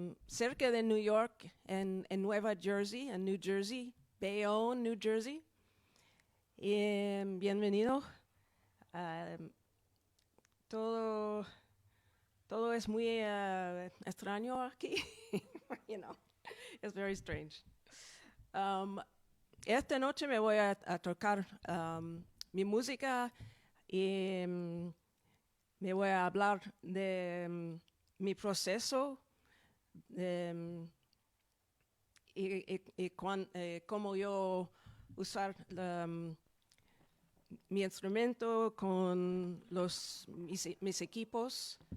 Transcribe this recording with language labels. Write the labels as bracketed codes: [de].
[es] cerca de New York, en Nueva Jersey, en New Jersey, Bayonne, New Jersey. Y bienvenido. Todo es muy extraño aquí. [en] You know, it's very strange. [es] Esta noche me voy a tocar mi música y me voy a hablar de mi proceso y cómo yo usar mi instrumento con mis equipos.